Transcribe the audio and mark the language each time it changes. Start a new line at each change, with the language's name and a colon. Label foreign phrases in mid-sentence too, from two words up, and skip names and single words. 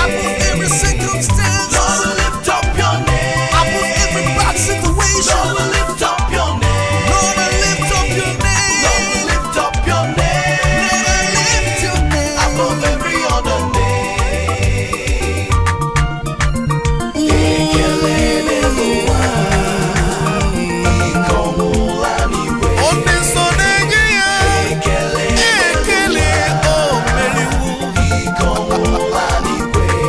English: Above every circumstance. Lord, we lift up your name. Above every bad situation. Lord, we lift up your name. Lord, I lift up your name. Lord, we lift up your name. Lord, I lift your name. Above every other name.
Igbo: Ekele n'elu ụwa, ike ọmụla n'igwe. Ọ dị nsọ na-enye ya. Ekele Ekele, o meriwo. ike ọmụla n'igwe.